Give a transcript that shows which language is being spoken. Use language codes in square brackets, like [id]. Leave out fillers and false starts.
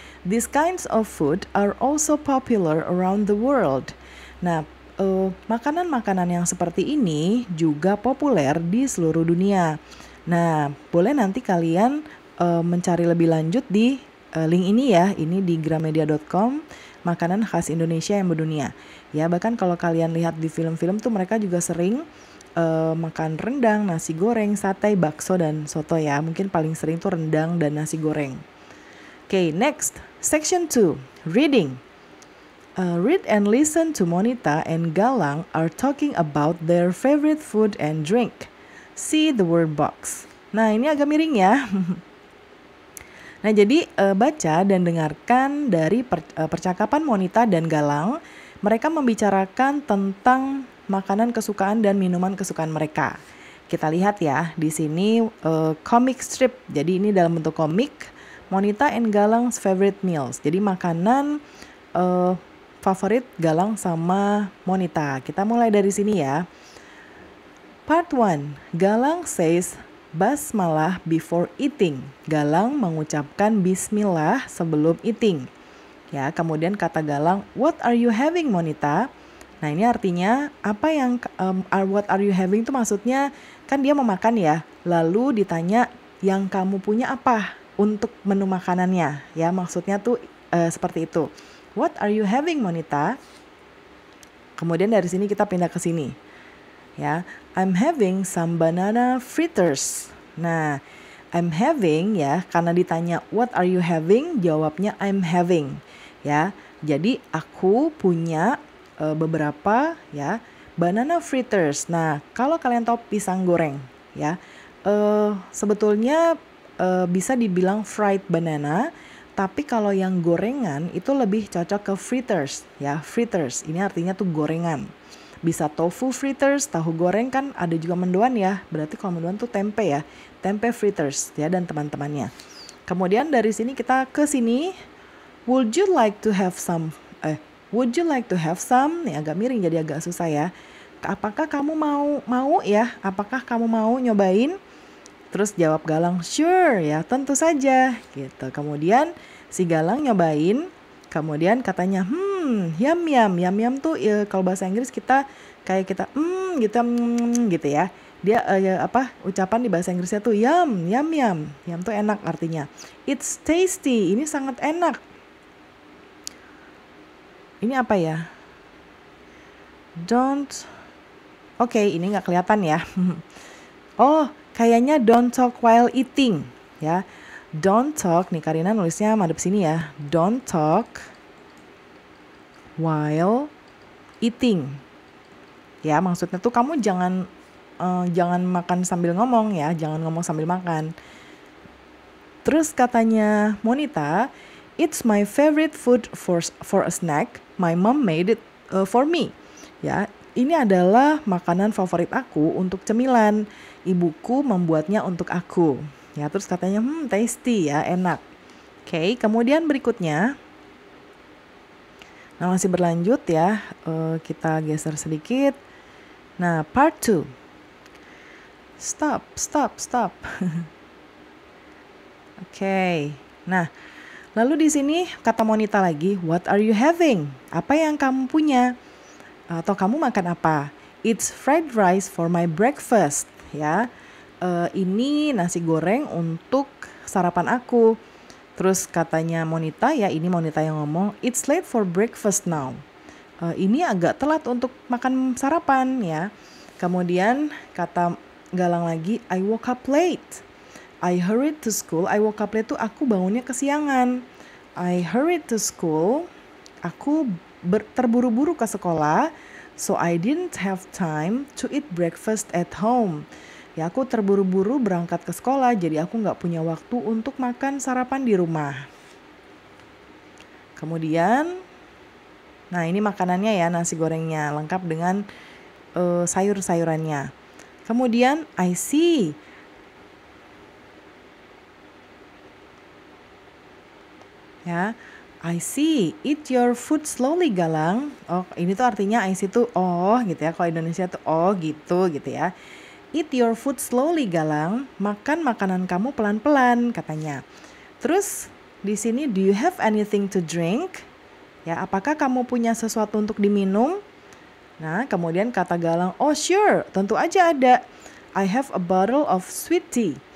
[en] These kinds of food are also popular around the world. [id] Nah, makanan-makanan yang seperti ini juga populer di seluruh dunia. Nah, boleh nanti kalian mencari lebih lanjut di link ini ya. Ini di gramedia.com, makanan khas Indonesia yang mendunia. Ya, bahkan kalau kalian lihat di film-film tuh mereka juga sering makan rendang, nasi goreng, sate, bakso, dan soto ya. Mungkin paling sering tuh rendang dan nasi goreng. [en] Okay, next, section 2, reading. Read and listen to Monita and Galang are talking about their favorite food and drink. See the word box. [id] Nah, ini agak miring ya. Nah, jadi baca dan dengarkan dari percakapan Monita dan Galang. Mereka membicarakan tentang makanan kesukaan dan minuman kesukaan mereka. Kita lihat ya, di sini comic strip. Jadi ini dalam bentuk komik. [en] Monita and Galang's favorite meals. [id] Jadi makanan favorit Galang sama Monita. Kita mulai dari sini ya. Part 1. [en] Galang says basmalah before eating. [id] Galang mengucapkan bismillah sebelum eating. Ya, kemudian kata Galang, [en] what are you having, Monita? [id] Nah, ini artinya apa yang [en] what are you having [id] itu maksudnya kan dia mau makan ya. Lalu ditanya yang kamu punya apa untuk menu makanannya. Ya, maksudnya tuh seperti itu. [en] What are you having, Monita? [id] Kemudian dari sini kita pindah ke sini. [en] Ya, I'm having some banana fritters. Nah, I'm having ya, [id] karena ditanya [en] what are you having, [id] jawabnya [en] I'm having. [id] Ya, jadi aku punya beberapa ya banana fritters. Nah, kalau kalian tahu pisang goreng, ya, sebetulnya bisa dibilang fried banana. Tapi kalau yang gorengan itu lebih cocok ke fritters ya, fritters. Ini artinya tuh gorengan. Bisa tofu fritters, tahu goreng kan ada juga mendoan ya. Berarti kalau mendoan tuh tempe ya, tempe fritters ya dan teman-temannya. Kemudian dari sini kita ke sini. [en] Would you like to have some? Would you like to have some? [id] Nih agak miring jadi agak susah ya. Apakah kamu mau ya? Apakah kamu mau nyobain? Terus jawab Galang, sure ya, tentu saja gitu. Kemudian si Galang nyobain, kemudian katanya, yum tuh ya, kalau bahasa Inggris kita kayak kita gitu ya. Dia ucapan di bahasa Inggrisnya tuh yum tuh enak artinya. [en] It's tasty, [id] ini sangat enak. Ini apa ya? Oke, ini nggak kelihatan ya. [en] Oh, kayaknya don't talk while eating ya. Don't talk, [id] nih Karina nulisnya madep sini ya. [en] Don't talk while eating. [id] Ya, maksudnya tuh kamu jangan makan sambil ngomong ya, jangan ngomong sambil makan. Terus katanya [en] Monita, it's my favorite food for a snack. My mom made it for me. [id] Ya, ini adalah makanan favorit aku untuk cemilan. Ibuku membuatnya untuk aku. Ya, terus katanya, tasty ya, enak. Oke, kemudian berikutnya. Nah, masih berlanjut ya. Kita geser sedikit. Nah, part 2. [en] Stop, stop, stop. [id] Oke. Nah, lalu di sini kata Monita lagi, [en] what are you having? [id] Apa yang kamu punya? Atau kamu makan apa? [en] It's fried rice for my breakfast, ya. [id] Ini nasi goreng untuk sarapan aku. Terus katanya Monita, ya ini Monita yang ngomong, [en] it's late for breakfast now. [id] Ini agak telat untuk makan sarapan, ya. Kemudian kata Galang lagi, [en] I woke up late. I hurried to school. I woke up late [id] tuh aku bangunnya kesiangan. [en] I hurried to school. [id] Aku terburu-buru ke sekolah. [en] So I didn't have time to eat breakfast at home. [id] Ya aku terburu-buru berangkat ke sekolah. Jadi aku gak punya waktu untuk makan sarapan di rumah. Kemudian, nah ini makanannya ya, nasi gorengnya. Lengkap dengan sayur-sayurannya. [en] Kemudian, I see. Ya, I see. Eat your food slowly, Galang. [id] Oh, ini tuh artinya [en] I see [id] tuh oh gitu ya. Kalau Indonesia tuh oh gitu ya. [en] Eat your food slowly, Galang. [id] Makan makanan kamu pelan-pelan katanya. Terus di sini [en] do you have anything to drink? [id] Ya, apakah kamu punya sesuatu untuk diminum? Nah, kemudian kata Galang, oh sure, tentu aja ada. [en] I have a bottle of sweet tea.